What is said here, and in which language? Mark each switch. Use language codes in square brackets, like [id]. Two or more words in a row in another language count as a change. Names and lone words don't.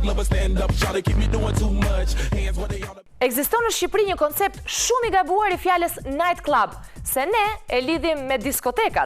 [en] Love a stand up, try to keep me doing too much. Hands where they are. [sq] Ekziston në Shqipëri një koncept shumë i gabuar i fjalës [en] night club, [sq] se ne e lidhim me diskotekat.